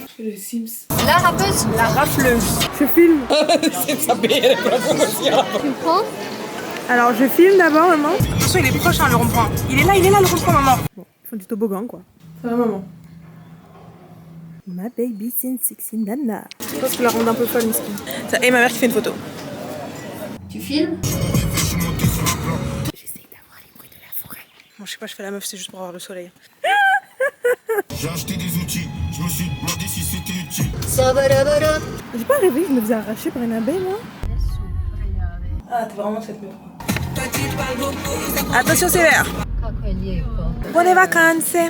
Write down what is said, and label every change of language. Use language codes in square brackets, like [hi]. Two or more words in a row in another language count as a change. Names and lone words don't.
[fr] Le Sims. La rappeuse. La rafleuse. Je filme. Tu prends? Alors, je filme d'abord, maman. Attention, il est proche, hein, le rond-point. Il est là, le rond-point, maman. Bon, ils font du toboggan, quoi. Ça va, maman? Ma [en] baby since [fr] 16 nana. Je pense que la rendre un peu folle, Miskin. Et ma mère qui fait une photo. Tu filmes? J'essaye d'avoir les bruits de la forêt. Bon, je sais pas, je fais la meuf, c'est juste pour avoir le soleil. J'ai acheté des outils, je me suis demandé si c'était utile. J'ai pas rêvé que je me faisais arracher par une abeille, moi. Ah, t'es vraiment cette meuf. Attention, c'est vert. [hr] Kako je lijepo. [it] Buone vacanze.